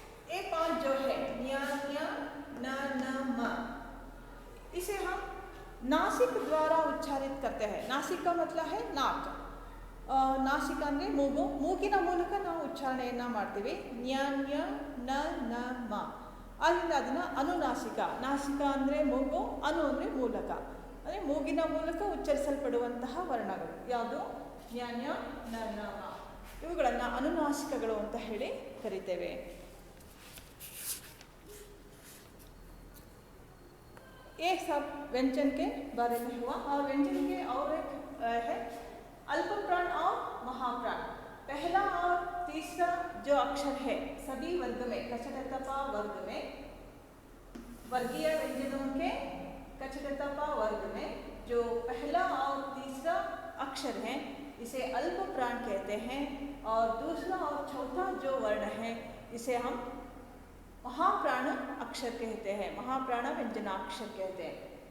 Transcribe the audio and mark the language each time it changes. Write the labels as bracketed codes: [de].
[hi] ये 5 जो है न्या न्या न न म, इसे हम नासिक द्वारा उच्चारित करते हैं। नासिक का मतलब है नाक, [kn] ನಾಸಿಕ ಅಂದರೆ ಮೂಗು, ಮೂಗಿನ ಮೂಲಕ ನಾವು ಉಚ್ಚಾರಣೆಯನ್ನು ಮಾಡ್ತೀವಿ, ನ್ಯ ನ್ಯ ನ ನ ಮ, ಆದ್ದರಿಂದ ಅದನ್ನು ಅನುನಾಸಿಕ, ನಾಸಿಕ ಅಂದರೆ ಮೂಗು, ಅನು ಅಂದರೆ ಮೂಲಕ, ಅಂದರೆ ಮೂಗಿನ ಮೂಲಕ ಉಚ್ಚರಿಸಲ್ಪಡುವಂತಹ ವರ್ಣಗಳು ಯಾವುದು ನ್ಯ ನ್ಯ ನ ನ ಮ, ಇವುಗಳನ್ನು ಅನುನಾಸಿಕಗಳು ಅಂತ ಹೇಳಿ ಕರಿತೇವೆ। [hi] ये सब व्यंजन के बारे में हुआ। और व्यंजन के और एक है अल्प प्राण और महाप्राण। पहला और तीसरा जो अक्षर है सभी वर्ग में कछटतपा वर्ग में, वर्गीय व्यंजनों के कछटतपा वर्ग में जो पहला और तीसरा अक्षर है इसे अल्प प्राण कहते हैं, और दूसरा और चौथा जो वर्ण है इसे हम महाप्राण अक्षर कहते हैं, महाप्राण व्यंजनाक्षर कहते हैं।